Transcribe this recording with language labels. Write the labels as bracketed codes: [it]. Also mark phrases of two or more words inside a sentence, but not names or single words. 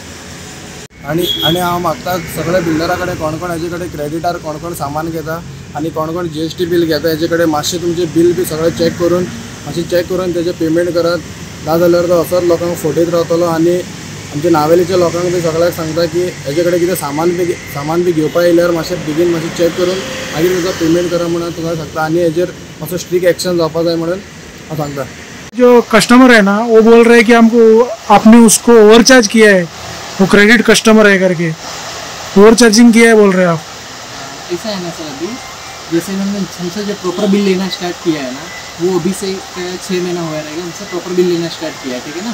[kok] आणि हांव मागता सगळे बिल्डरा कडेन कोण कोण हेजे कडेन क्रेडिटार कोण कोण सामान घेता आनी कोण कोण [en] GST bill [kok] घेता हेजे कडेन मातशें तुमचें बिल बी सगळें चॅक करून मातशें चॅक करून तेजें पेमेंट करात. ना जाल्यार तो असोच लोकांक फटयत रावतलो आनी आमच्या नावेलीच्या लोकांक बी सगळ्याक सांगता की हेजे कडेन कितें सामान बी घेवपा येयल्यार मातशें बेगीन मातशें चॅक करून मागीर तुका पेमेंट करा म्हणून तुका सांगता आनी हेजेर मातसो [en] strict action [kok] जावपा जाय म्हणून हांव सांगता. [hi] जो कस्टमर है ना वो बोल रहे हैं कि हमको आपने उसको ओवरचार्ज किया है, वो [en] credit customer [hi] है करके [en] over charging [hi] किया है बोल रहे हैं आप. ऐसा है ना सर, अभी जैसे हमसे जो [en] proper bill [hi] लेना स्टार्ट किया है ना वो अभी से 6 महीना हुआ रहेगा हमसे [en] proper bill [hi] लेना स्टार्ट किया है, ठीक है ना.